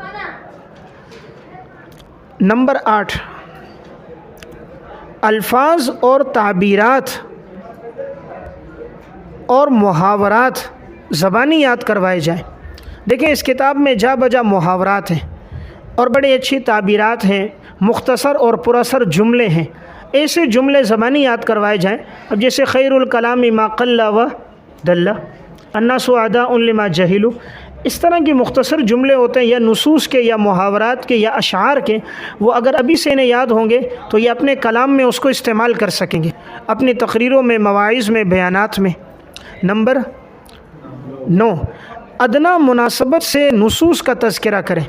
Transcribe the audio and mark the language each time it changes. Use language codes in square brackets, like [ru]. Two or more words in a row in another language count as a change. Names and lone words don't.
[ur] نمبر 8، الفاظ اور تعبیرات اور محاورات زبانی یاد کروائے جائیں. دیکھیں اس کتاب میں جا بجا محاورات ہیں اور بڑے اچھی تعبیرات ہیں، مختصر اور پر اثر جملے ہیں. ایسے جملے زبانی یاد کروائے جائیں. اب جیسے [ar] خیر الکلام ما قل و دل، الناس اعداء لما جہلوا، [ur] اس طرح کی مختصر جملے ہوتے ہیں، یا نصوص کے یا محاورات کے یا اشعار کے، وہ اگر ابھی سے انہیں یاد ہوں گے تو یہ اپنے کلام میں اس کو استعمال کر سکیں گے، اپنی تقریروں میں، مواعظ میں، بیانات میں. نمبر 9، ادنیٰ مناسبت سے نصوص کا تذکرہ کریں.